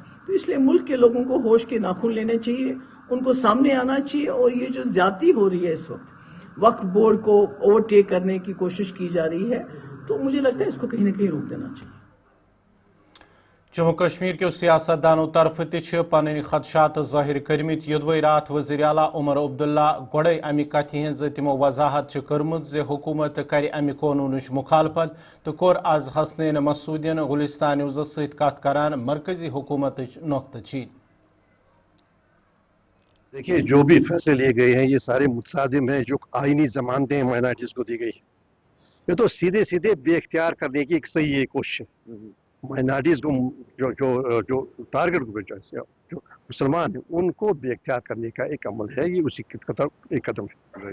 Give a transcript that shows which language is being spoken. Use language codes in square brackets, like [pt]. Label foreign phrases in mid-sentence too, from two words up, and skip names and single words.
[ur] تو اس لیے ملک کے لوگوں کو ہوش کے ناخن لینے چاہیے، ان کو سامنے آنا چاہیے. اور یہ جو زیادتی ہو رہی ہے اس وقت، وقف بورڈ کو اوورٹیک کرنے کی کوشش کی جا رہی ہے، تو مجھے لگتا ہے اس کو کہیں نہ کہیں روک دینا چاہیے. [ks] جموں کشمیر کے سیاست دانوں طرف پن خدشات ظاہر کرمت. یدوی رات وزیر اعلیٰ عمر عبداللہ گوڑے امہ کتھ ہز تمو وضاحت کرمت زِ حکومت کر امہ قانونچ مخالفت تو کور آز حسنین مسعودین گلستان نیوزس ست کت کران مرکزی حکومت نقطہ چین. [ur] دیکھیے جو بھی فیصلے لیے گئے ہیں یہ سارے متصادم ہیں جو آئینی ضمانتیں مائنارٹیز کو دی گئی. یہ تو سیدھے سیدھے بے اختیار کرنے کی ایک صحیح کوشش ہے. مائنارٹیز کو جو ٹارگٹ گروپ جو مسلمان ہیں ان کو بے اختیار کرنے کا ایک عمل ہے، یہ اسی ایک قدم ہے.